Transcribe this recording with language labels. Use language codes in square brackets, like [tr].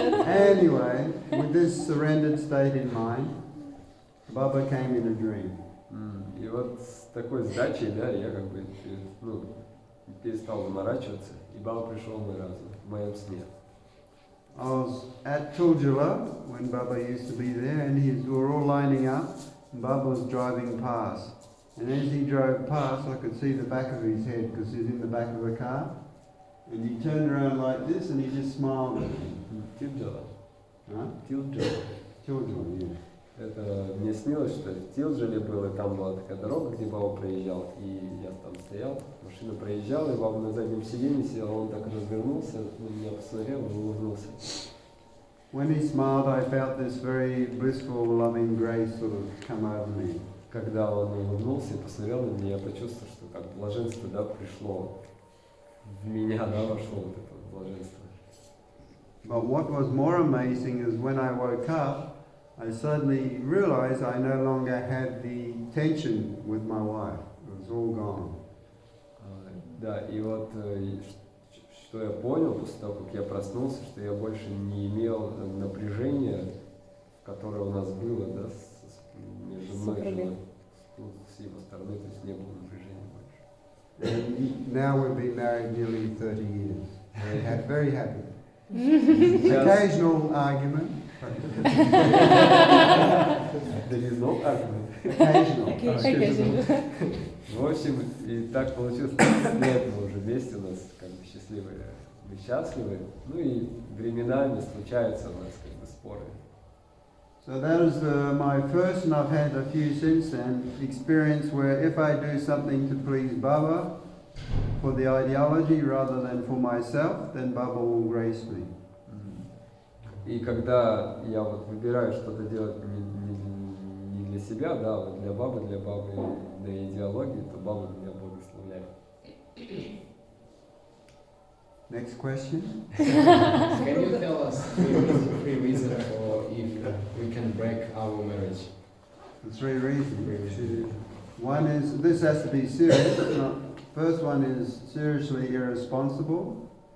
[en] Anyway, with this surrendered state in mind, Baba came in a dream. [ru] И вот с такой сдачей, да, я как бы, ну, перестал заморачиваться, и Баба пришел в мой разум, в моем сне. [en] I was at Tuljula when Baba used to be there, and we were all lining up, and Baba was driving past. And as he drove past, I could see the back of his head because he's in the back of the car. And he turned around like this, and he just smiled at me. [ru] Тилджала. Huh? Тилджала. [en] Tuljula, yeah. [ru] Это мне снилось, что в Тилджале было, и там была такая дорога, где Баба проезжал, и я там стоял, машина проезжала, и Баба на заднем сиденье сидел, он так развернулся, на меня посмотрел и улыбнулся. [en] When he smiled, I felt this very blissful, loving grace sort of come over me. [ru] Когда он улыбнулся и посмотрел на меня, я почувствовал, что как блаженство, да, пришло в меня, да, вошло вот это вот блаженство. [en] But what was more amazing is when I woke up, I suddenly realized I no longer had the tension with my wife. It was all gone. [ru] Да, и вот что я понял после того, как я проснулся, что я больше не имел напряжения, которое у нас было, да, между мной и женой, с его стороны, то есть не было напряжения больше. [en] And now we've been married nearly 30 years. Very happy. [ru] Сейчас [en] Occasional argument. there is no argument. Occasional. [ru] В общем, и так получилось, 30 лет мы уже вместе, у нас как бы счастливые, мы счастливы, ну и временами случаются у нас как бы споры. [en] So that is my first, and I've had a few since then, experience where if I do something to please Baba for the ideology rather than for myself, then Baba will grace me. [ru] И когда я вот выбираю что-то делать не для себя, да, вот для Бабы, для идеологии, то Баба меня благословляет. [en] Next question. Can you tell us 3 reasons for if we can break our marriage? The 3 reasons. One is, this has to be serious. First one is seriously irresponsible.